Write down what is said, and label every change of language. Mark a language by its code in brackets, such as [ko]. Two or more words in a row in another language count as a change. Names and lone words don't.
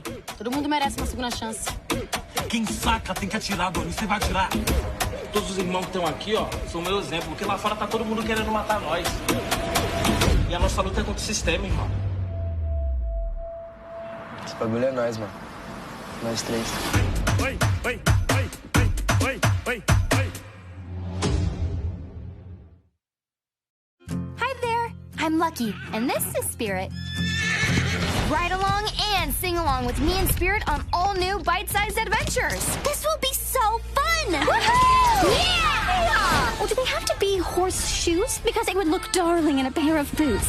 [pt] Todo mundo merece uma segunda chance. Quem saca tem que atirar, Doni. Você vai atirar. Todos os irmãos que estão aqui, ó, são meu exemplo, porque lá fora tá todo mundo querendo matar nós. E a nossa luta é contra o sistema, irmão. Esse bagulho é nós, mano. Nós três. Oi, oi, oi, oi, oi, oi. [en] Hi there, I'm Lucky, and this is Spirit. Ride along and sing along with me and Spirit on all new bite-sized adventures. This will be so fun! Woohoo! Yeah! Well, do they have to be horseshoes? Because they would look darling in a pair of boots.